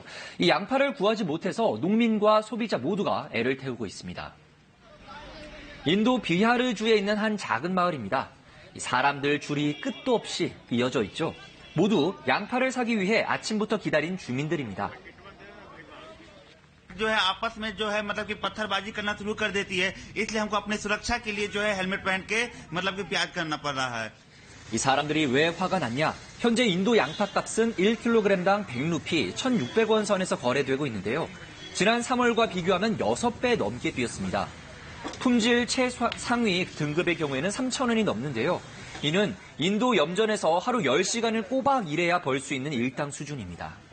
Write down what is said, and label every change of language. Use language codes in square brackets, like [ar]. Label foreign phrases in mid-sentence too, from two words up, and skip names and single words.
[ko] 이 양파를 구하지 못해서 농민과 소비자 모두가 애를 태우고 있습니다. 인도 비하르주에 있는 한 작은 마을입니다. 사람들 줄이 끝도 없이 이어져 있죠. 모두 양파를 사기 위해 아침부터 기다린 주민들입니다. [hi] जो है आपस में जो है मतलब कि पत्थरबाजी करना शुरू कर देती है इसलिए हमको अपने सुरक्षा के लिए जो है हेलमेट पहन के मतलब कि प्याज करना पड़ रहा है. [ko] 이 사람들이 왜 화가 났냐? 현재 인도 양파 값은 1kg당 100루피, 1,600원 선에서 거래되고 있는데요. 지난 3월과 비교하면 6배 넘게 뛰었습니다. 품질 최상위 등급의 경우에는 3,000원이 넘는데요. 이는 인도 염전에서 하루 10시간을 꼬박 일해야 벌 수 있는 일당 수준입니다.